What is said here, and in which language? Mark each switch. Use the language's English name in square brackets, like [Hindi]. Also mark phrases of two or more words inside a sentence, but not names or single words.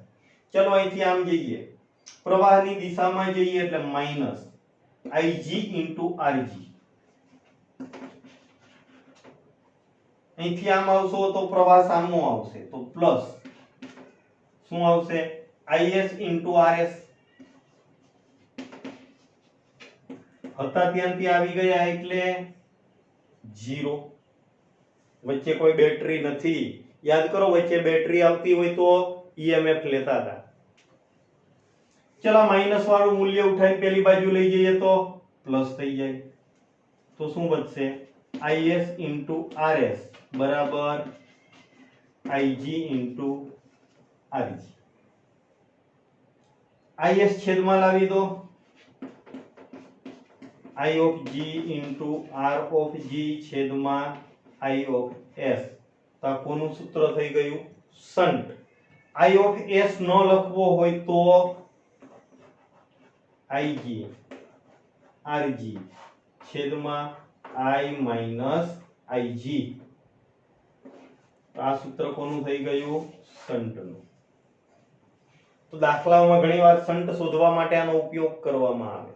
[Gujarati] ચલો અહીંથી આમ જઈએ, પ્રવાહની દિશામાં જઈએ એટલે [English] minus Ig into Rg. [Gujarati] અહીંથી આમ આવશો તો પ્રવાહ સામો આવશે તો પ્લસ શું આવશે? [English] Is into Rs. [Gujarati] હતા ત્યાંથી આવી ગયા એટલે 0. વચ્ચે કોઈ બેટરી નથી. યાદ કરો, વચ્ચે બેટરી આવતી હોય તો EMF લેતા હતા. ચલો માઈનસ વાળું મૂલ્ય ઉઠાઈ પેલી બાજુ લઈ જઈએ તો પ્લસ થઈ જાય. તો શું વધશે? [English] Is into Rs બરાબર Ig into Rg. [Gujarati] Is છેદમાં લાવી દો, [English] I of G into R of G છેદમાં I of S. [Gujarati] તો આ કોનું સૂત્ર થઈ ગયું? શન્ટ. [English] I of S [Gujarati] ન લખવો હોય તો Ig Rg છેદમાં I માઈનસ Ig. આ સૂત્ર કોનું થઈ ગયું? શન્ટનું. તો દાખલાઓમાં ઘણીવાર શન્ટ શોધવા માટે આનો ઉપયોગ કરવામાં આવે.